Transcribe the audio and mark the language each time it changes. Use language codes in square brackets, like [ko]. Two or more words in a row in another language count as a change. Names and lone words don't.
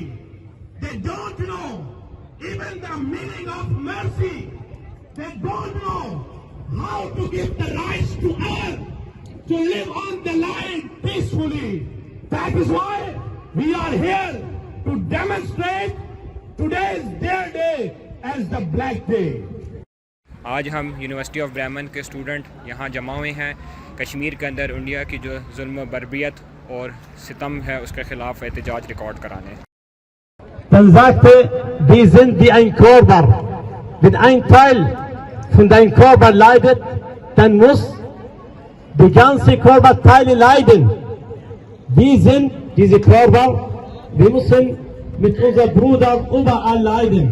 [en] They don't know even the meaning of mercy. They don't know how to give the rights to earth, to live on the land peacefully. That is why we are here to demonstrate today's their day as the Black Day. [ur] آج ہم یونیورسٹی آف بریمن کے اسٹوڈنٹ یہاں جمع ہوئے ہیں کشمیر کے اندر انڈیا کی جو ظلم بربریت اور ستم ہے اس کے خلاف احتجاج ریکارڈ کرانے. [de] Dann sagte, wir sind wie ein Körper. Wenn ein Teil von deinem Körper leidet, dann muss die ganze Körperteile leiden. Wir sind diese Körper, wir müssen mit unserem Bruder überall leiden.